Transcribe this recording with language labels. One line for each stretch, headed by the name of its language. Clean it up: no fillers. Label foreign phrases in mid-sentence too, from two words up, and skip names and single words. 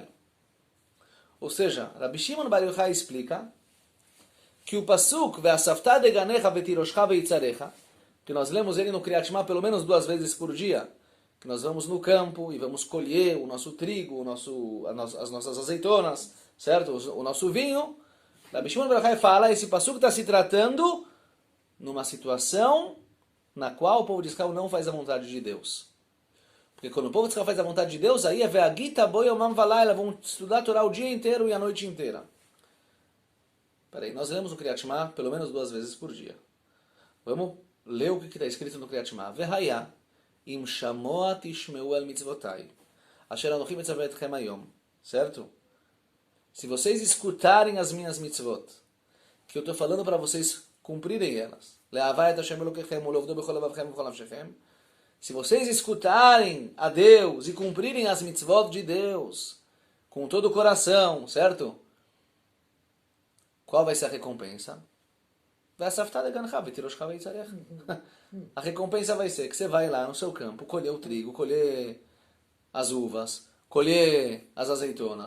Portuguese: Ou seja, Rabi Shimon Bar Yochai explica que o pasuk
Hebrew: ואספת דגנך ותירשך ויצהרך,
Portuguese: que nós lemos ele no Kriyat Shema pelo menos 2 vezes por dia, que nós vamos no campo e vamos colher o nosso trigo, as nossas azeitonas, certo? O nosso vinho. Rabi Shimon Bar Yochai fala, esse pasuk está se tratando numa situação na qual o povo de Israel não faz a vontade de Deus. Porque quando o povo de Israel faz a vontade de Deus, aí é
Hebrew: והגית בו יומם ולילה,
Portuguese: vão estudar a Torá o dia inteiro e a noite inteira. Peraí, nós lemos o Kriyat Shema pelo menos 2 vezes por dia. Vamos ler o que está escrito no Kriyat Shema.
Hebrew: והיה אם שמע תשמעו אל מצותי אשר אנכי מצוה אתכם היום.
Portuguese: Certo? Se vocês escutarem as minhas mitzvot, que eu estou falando para vocês cumprirem elas,
Hebrew: לאהבה את השם אלהיכם ולעבדו בכל לבבכם ובכל נפשכם,
Portuguese: se vocês escutarem a Deus e cumprirem as mitzvot de Deus com todo o coração, certo? Qual vai ser a recompensa? A recompensa vai ser que você vai lá no seu campo, colher o trigo, colher as uvas, colher as azeitonas.